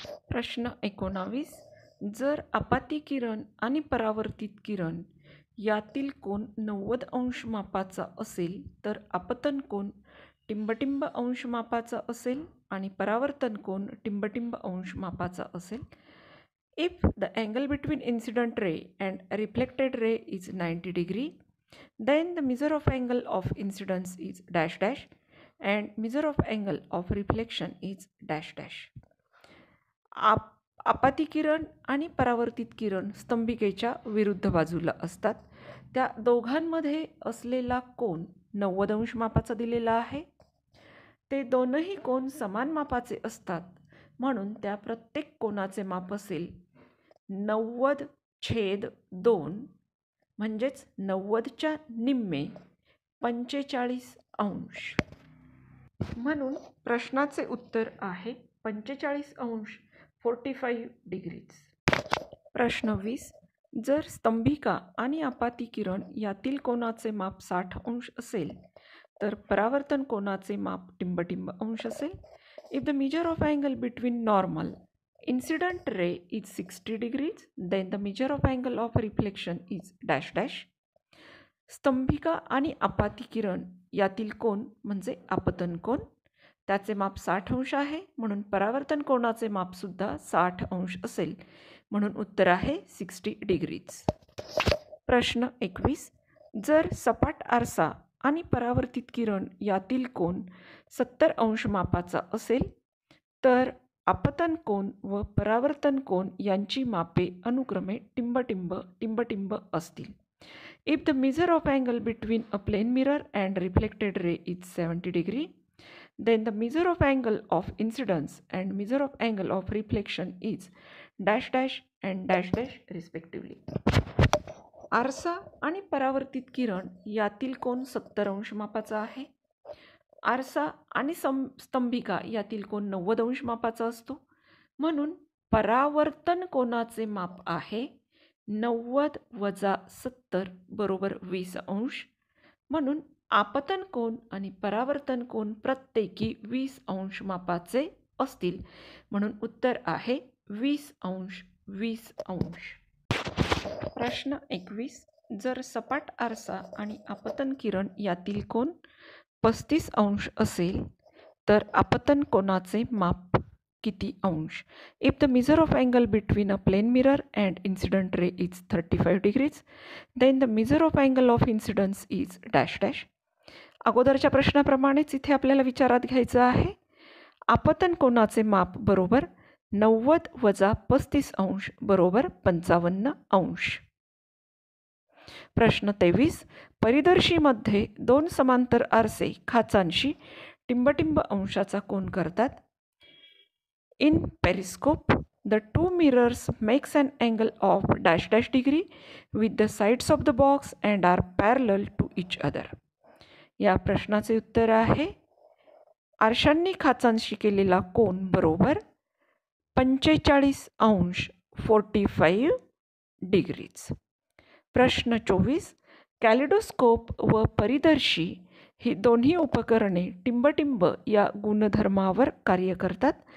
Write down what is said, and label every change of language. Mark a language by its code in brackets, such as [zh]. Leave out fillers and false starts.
[mr] प्रश्न 19. जर आपाती किरण आणि परावर्तित किरण यातील कोन 90 अंश मापाचा असेल तर आपतन कोन टिंबटिंब अंश मापाचा असेल आणि परावर्तन कोन टिंबटिंब अंश मापाचा असेल. [en] If the angle between incident ray and reflected ray is 90 degree, then the measure of angle of incidence is dash dash and measure of angle of reflection is dash dash. [mr] आपाती किरण आणि परावर्तित किरण स्तंभिकेच्या विरुद्ध बाजूला असतात. त्या दोघांमध्ये असलेला कोन 90 अंश मापाचा दिलेला आहे. ते दोनही कोन समान मापाचे असतात, म्हणून त्या प्रत्येक कोनाचे माप असेल 90/2 म्हणजेच 90च्या निम्मे 45 अंश. म्हणून प्रश्नाचे उत्तर आहे 45 अंश 45 डिग्रीज. प्रश्न 20. जर स्तंभिका आणि आपाती किरण यातील कोनाचे माप 60 अंश असेल तर परावर्तन कोनाचे माप टिंबटिंब अंश असेल. [en] If the measure of angle between normal incident ray is 60 degrees, then the measure of angle of reflection is dash dash. [mr] स्तंभिका आणि आपाती किरण यातील कोन म्हणजे आपतन कोन, त्याचे माप 60 अंश आहे, म्हणून परावर्तन कोनाचे माप सुद्धा 60 अंश असेल, म्हणून उत्तर आहे 60 डिग्रीज. प्रश्न 21. जर सपाट आरसा आणि परावर्तित किरण यातील कोन 70 अंश मापाचा असेल तर आपतन कोन व परावर्तन कोन यांची मापे अनुक्रमे टिंबटिंब टिंबटिंब असतील. [en] If the measure of angle between a plane mirror and reflected ray is 70 degree, then the measure of angle of incidence and measure of angle of reflection is dash dash and dash dash respectively. [mr] आरसा आणि परावर्तित किरण यातील कोन 70 अंश मापाचा आहे. आरसा आणि स्तंभिका यातील कोन 90 अंश मापाचा असतो. म्हणून परावर्तन कोनाचे माप आहे 90 वजा 70 बरोबर 20 अंश. म्हणून आपतन कोन आणि परावर्तन कोन प्रत्येकी 20 अंश मापाचे असतील. म्हणून उत्तर आहे 20 अंश 20 अंश. प्रश्न 21. जर सपाट आरसा आणि आपतन किरण यातील कोन 35 अंश असेल तर आपतन कोनाचे माप किती अंश? [en] If the measure of angle between a plane mirror and incident ray is 35 degrees, then the measure of angle of incidence is dash dash. [mr] अगोदरच्या प्रश्नाप्रमाणेच इथे आपल्याला विचारात घ्यायचं आहे. आपतन कोनाचे माप बरोबर 90 वजा 35 अंश बरोबर 55 अंश. प्रश्न 23. परिदर्शीमध्ये 2 समांतर आरसे खाचांशी टिंबटिंब अंशाचा कोन करतात. [en] In periscope, the two mirrors makes an angle of dash dash degree with the sides of the box and are parallel to each other. [mr] या प्रश्नाचे उत्तर आहे आरशांनी खाचांशी केलेला कोन बरोबर 45 अंश 45 डिग्रीज. प्रश्न 24. कॅलिडोस्कोप व परिदर्शी ही दोन्ही उपकरणे टिंबटिंब या गुणधर्मावर कार्य करतात.